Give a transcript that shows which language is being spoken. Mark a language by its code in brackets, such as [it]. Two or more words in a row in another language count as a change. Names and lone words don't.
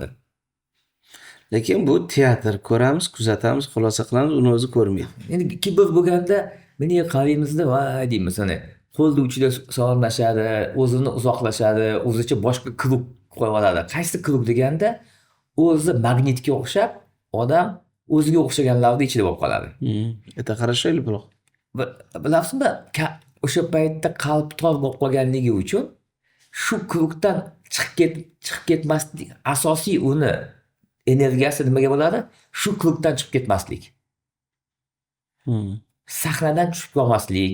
[uz] Lekin bu teatr, ko'ramiz, kuzatamiz, xulosa qilamiz, uni o'zi ko'rmaydi. Endi kibr bo'lganda meni qaraymizda, voy deymiz, ana qo'lni uchida salomlashadi, o'zini uzoqlashadi, o'zicha boshqa klub qo'yib oladi. Qaysi klub deganda, o'zi magnitga o'xshab, odam o'ziga o'xshaganlarning ichida bo'lib qoladi. [ru] Это хорошо или плохо? [uz] Bilasizmi, o'sha paytda qalb tor bo'lib qolganligi uchun shu klubdan chiqib ketmaslik, asosiy uni energiyasi nimaga bo'ladi? Shu klubdan chiqib ketmaslik. Sahnadan tushib qolmaslik,